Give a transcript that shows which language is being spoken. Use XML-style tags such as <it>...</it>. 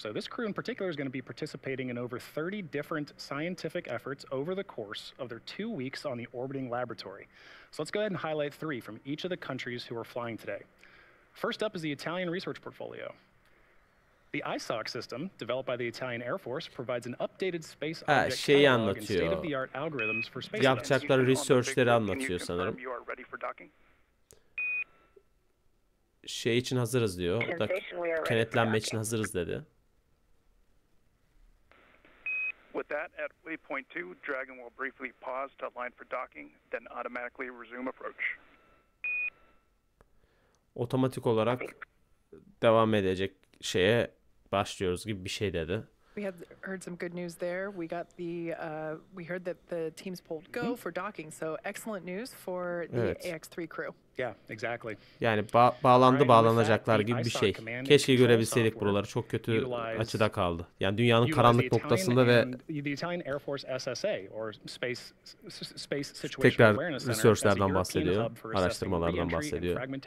<en>So this crew in particular is going to be participating in over 30 different scientific efforts over the course of their 2 weeks on the orbiting laboratory. So let's go ahead and highlight 3 from each of the countries who are flying today. First up is the Italian research portfolio. The ISOC system, developed by the Italian Air Force, provides an updated space object catalog and state-of-the-art algorithms for space.</en> <tr>Yapacakları research'leri anlatıyor sanırım. şey için hazırız diyor. O da kenetlenme için hazırız dedi.</tr> <en>With that, at waypoint 2, Dragon will briefly pause to align for docking, then automatically resume approach.</en> <tr>Otomatik olarak devam edecek şeye başlıyoruz gibi bir şey dedi.</tr> <en>We heard some good news there. We heard that the teams pulled go for docking, so excellent news for the AX3 crew. Yeah, exactly.</en> <tr>Yani bağlanacaklar gibi bir şey. Keşke görebilseydik buraları. Çok kötü açıda kaldı. Yani dünyanın karanlık noktasında ve tekrar research'lerden bahsediyor, araştırmalardan bahsediyor.</tr>